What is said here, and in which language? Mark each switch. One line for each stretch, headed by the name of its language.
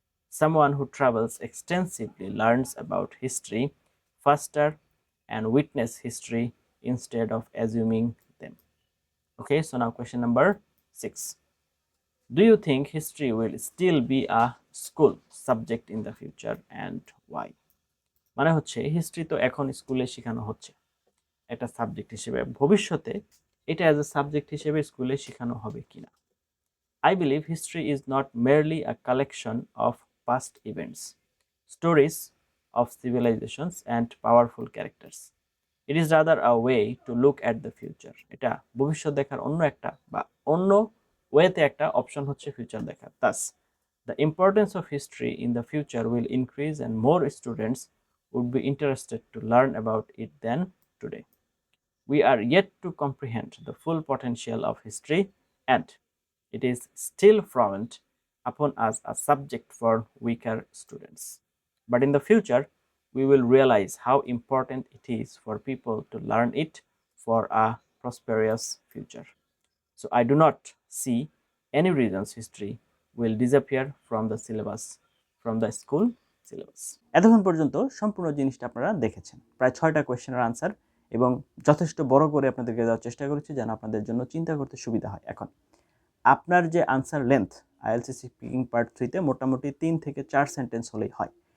English: Someone who travels extensively learns about history faster and witness history instead of assuming them. Okay, so now question number 6. Do you think history will still be a school subject in the future, and why?
Bangla: মানে হচ্ছে history তো এখন স্কুলে শেখানো হচ্ছে একটা subject হিসেবে, ভবিষ্যতে এটা
English: as a subject
Bangla: হিসেবে স্কুলে শেখানো হবে কিনা?
English: I believe history is not merely a collection of past events, stories of civilizations and powerful characters. It is rather a way to look at the future.
Bangla: এটা ভবিষ্যৎ দেখার অন্য একটা বা অন্য ওয়েতে একটা অপশন হচ্ছে ফিউচার দেখা।
English: Thus, the importance of history in the future will increase and more students would be interested to learn about it than today. We are yet to comprehend the full potential of history, and it is still frowned upon as a subject for weaker students. But in the future, we will realize how important it is for people to learn it for a prosperous future. So I do not see any reasons history will disappear from the syllabus from the school syllabus.
Bangla: এতক্ষণ পর্যন্ত সম্পূর্ণ জিনিসটা আপনারা দেখেছেন, প্রায় 6টা কোয়েশ্চেনের answer, এবং যথেষ্ট বড় করে আপনাদেরকে দেওয়ার চেষ্টা করেছি যেন আপনাদের জন্য চিন্তা করতে সুবিধা হয়। এখন আপনার যে answer length IELTS speaking part 3-তে মোটামুটি 3 থেকে 4 সেন্টেন্স হলেই হয়।